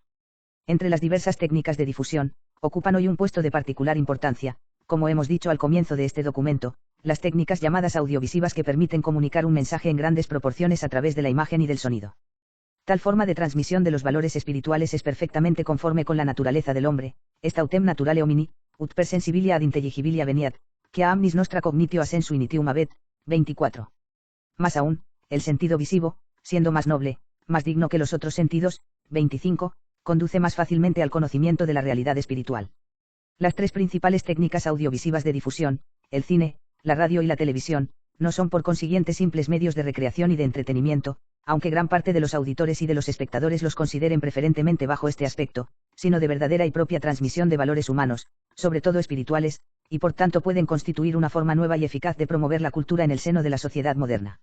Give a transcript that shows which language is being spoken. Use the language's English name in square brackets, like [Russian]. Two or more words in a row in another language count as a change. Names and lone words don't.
[Spanish] Entre las diversas técnicas de difusión, ocupan hoy un puesto de particular importancia, como hemos dicho al comienzo de este documento, las técnicas llamadas audiovisivas que permiten comunicar un mensaje en grandes proporciones a través de la imagen y del sonido. Tal forma de transmisión de los valores espirituales es perfectamente conforme con la naturaleza del hombre, [Latin] est autem naturale homini, ut per sensibilia ad intelligibilia veniat, que a amnis nostra cognitio a sensu initium habet. [Spanish] 24. Más aún, el sentido visivo, siendo más noble, más digno que los otros sentidos. 25, conduce más fácilmente al conocimiento de la realidad espiritual. Las tres principales técnicas audiovisivas de difusión, el cine, la radio y la televisión, no son por consiguiente simples medios de recreación y de entretenimiento, aunque gran parte de los auditores y de los espectadores los consideren preferentemente bajo este aspecto, sino de verdadera y propia transmisión de valores humanos, sobre todo espirituales, y por tanto pueden constituir una forma nueva y eficaz de promover la cultura en el seno de la sociedad moderna.